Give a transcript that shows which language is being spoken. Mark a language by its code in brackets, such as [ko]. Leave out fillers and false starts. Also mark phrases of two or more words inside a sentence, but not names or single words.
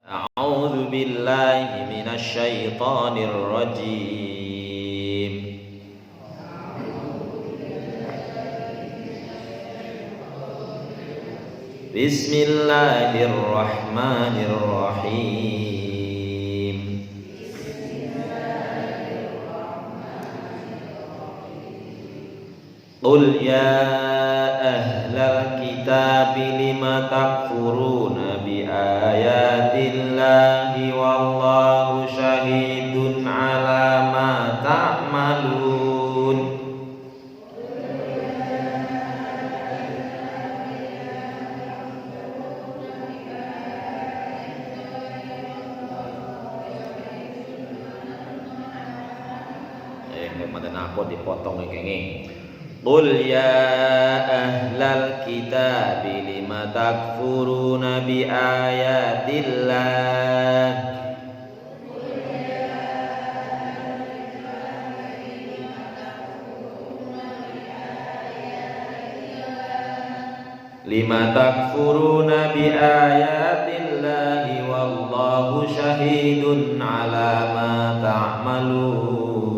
[ar] أعوذ بالله من الشيطان الرجيم. بسم الله الرحمن الرحيم. قل يا أهل الكتاب لم تكفرون بآيات الله والله شهيد على ما تعملون. [jv] Aku dipotong kenging. [ar] قل يا أهل الكتاب لم تكفرون بآيات الله. لم تكفرون بآيات الله والله شهيد على ما تعملون.